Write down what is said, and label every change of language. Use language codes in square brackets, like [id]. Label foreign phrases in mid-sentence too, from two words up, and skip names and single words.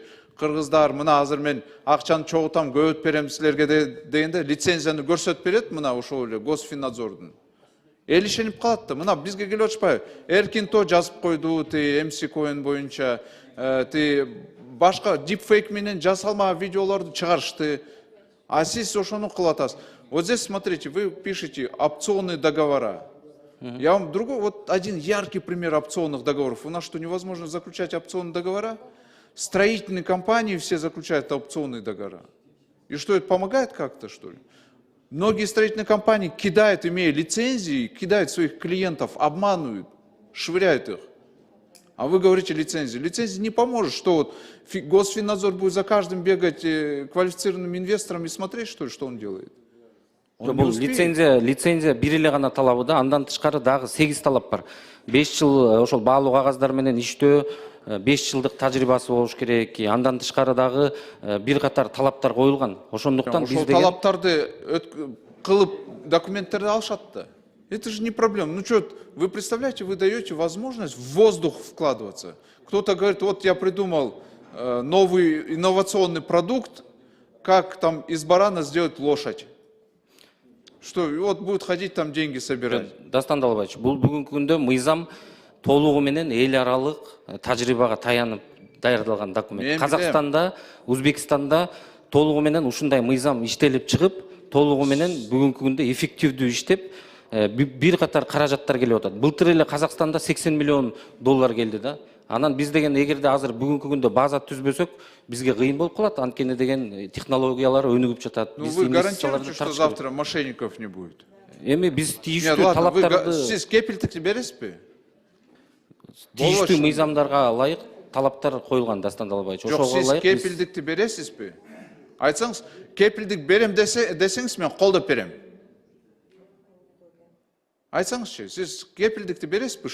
[ky] Кыргыздар мына азыр мен акчаны чогултам, көбөйт берем силерге дегенде лицензияны көрсөтүп берет мына ошол эле Госфиннадзордун. Эл ишенип калат да. Мына бизге келип атышпайбы? Эркинто жазып койду, MC Coin боюнча, башка дипфейк менен жасалма видеолорду чыгарышты. А сиз ошону кылып атасыз. [ru] Вот здесь смотрите, вы пишете опционные договора. Я вам другой, вот один яркий пример опционных договоров. У нас что, невозможно заключать опционные договора? Строительные компании все заключают опционные договора. И что, это помогает как-то, что ли? Многие строительные компании кидают, имея лицензии, кидают своих клиентов, обманывают, швыряют их. А вы говорите лицензии. Лицензия не поможет, что вот Госфиннадзор будет за каждым бегать квалифицированным инвестором и смотреть, что ли, что он делает. Он не [ky] Бул [ru] успеет. [ky] лицензия бир эле гана талабы да, андан тышкары дагы 8 талап бар. 5 жыл ошол баалуу кагаздар менен иштөө, 5 жылдык тажрыйбасы болуш керек. Андан тышкары дагы бир катар талаптар коюлган. Ошондуктан Ошол биз деген талаптарды кылып документтерди алышат да. [ru] Это же не проблема. Ну что, вы представляете, вы даете возможность в воздух вкладываться. Кто-то говорит, вот я придумал новый инновационный продукт, как там из барана сделать лошадь. Что, и вот будет ходить там деньги собирать. [ky] Дастан Далбаевич, бул бүгүнкү күндө мыйзам толугу менен эл аралык тажрыйбага таянып даярдалган документ. Казакстанда, Өзбекстанда толугу менен ушундай мыйзам иштелип чыгып, толугу менен бүгүнкү күндө эффективдүү иштеп, бир катар каражаттар келип атат. Былтыр эле Казакстанда 80 миллион доллар келди да. Анан биз деген эгерде азыр бүгүнкү күндө база түзбөсөк, бизге кыйын болуп калат. Анткени деген технологиялар өнүгүп жатат. [ru] Ну вы гарантируете, что завтра мошенников не будет? [ky] Эми биз тийиштүү талаптарды, Сиз кепилдикти бересизби? тийиштүү мыйзамдарга ылайык талаптар коюлган, Дастан Далбаевич. Жок, сиз кепилдикти бересизби? Айтсаңыз, кепилдик берем десеңиз мен колдоп берем. Айтсаңызчы, сиз кепилдикти бересизби?